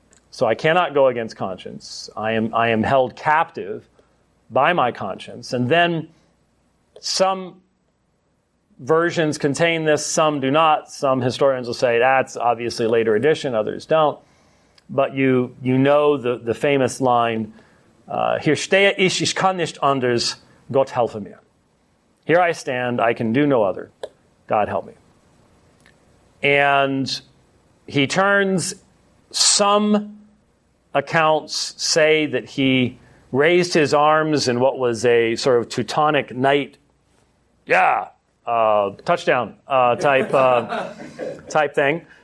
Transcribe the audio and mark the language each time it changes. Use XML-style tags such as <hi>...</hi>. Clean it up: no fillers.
<en>So I cannot go against conscience. I am held captive by my conscience. And then some versions contain this, some do not. Some historians will say that's obviously a later addition, others don't. But you know the famous line,</en> <de>Hier stehe ich kann nicht anders, Gott helfe mir.</de> <en>Here I stand, I can do no other. God help me. And he turns, some accounts say that he raised his arms in what was a sort of Teutonic knight, touchdown type thing.</en>